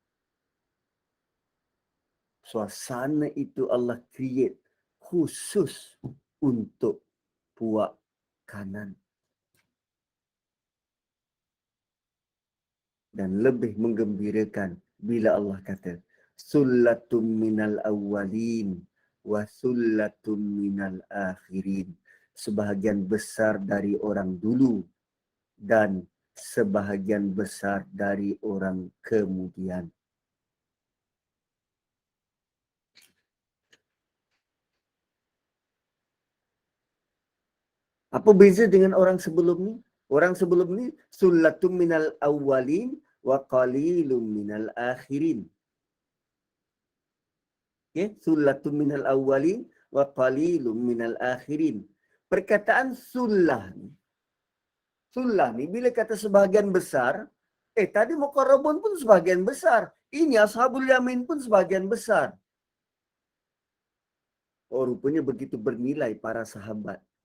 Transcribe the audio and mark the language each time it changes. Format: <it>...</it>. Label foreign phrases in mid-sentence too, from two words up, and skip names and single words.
<ms>Suasana itu Allah create khusus untuk puak kanan. Dan lebih menggembirakan bila Allah kata</ms> <ar>ثلة من الأولين وثلة من الآخرين.</ar> <ms>Sebahagian besar dari orang dulu dan sebahagian besar dari orang kemudian. Apa beza dengan orang sebelum ni? Orang sebelum ni</ms> <ar>ثلة من الأولين وقليل من الآخرين.</ar> <ms>Okay?</ms> <ar>ثلة من الأولين وقليل من الآخرين.</ar> <ms>Perkataan sullah ni. Sullah ni bila kata sebahagian besar, tadi muqarrabun pun sebahagian besar. Ini</ms> <ar>أصحاب اليمين</ar> <ms>pun sebahagian besar. Oh, rupanya begitu bernilai para sahabat.</ms>